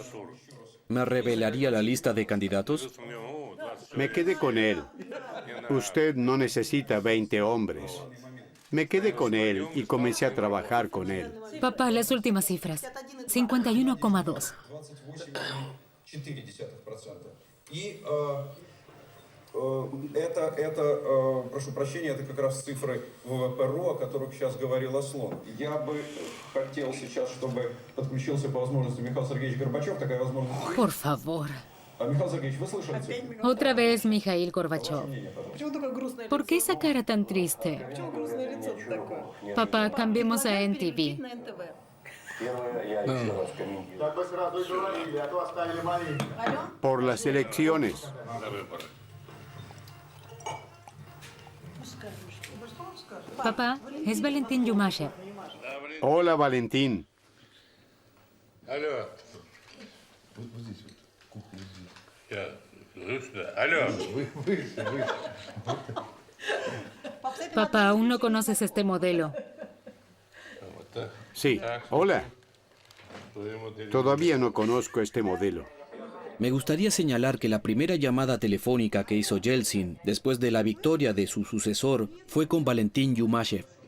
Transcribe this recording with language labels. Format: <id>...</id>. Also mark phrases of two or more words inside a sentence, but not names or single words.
<es>¿Me revelaría la lista de candidatos? Me quedé con él. Usted no necesita 20 hombres. Me quedé con él y comencé a trabajar con él. Papá, las últimas cifras. 51,2. 0,4%.</es> <ru>И прошу прощения, это как раз цифры ВВП РУ, о которых сейчас говорил Аслон. Я бы хотел сейчас, чтобы подключился по возможности Михаил Сергеевич Горбачев. Такая возможность.</ru> <es>Por favor.</es> <ru>Михаил Сергеевич, вы слышали цифры?</ru> <es>Otra vez Mikhail Gorbachev.</es> <ru>Почему такое грустное лицо?</ru> <es>¿Por qué esa cara tan triste?</es> <ru>Почему грустное лицо такое?</ru> <es>Papá, cambiemos a NTV.</es> <ru>На НТВ.</ru> <es>Por las elecciones. Papá, es Valentín Yumashev. Hola, Valentín.</es> <ru>Алло. Вот здесь вот. Кухня здесь. Алло. Выше.</ru> <es>Papá, aún no conoces este modelo. Sí, hola. Todavía no conozco este modelo. Me gustaría señalar que la primera llamada telefónica que hizo Yeltsin después de la victoria de su sucesor fue con Valentín Yumashev.</es>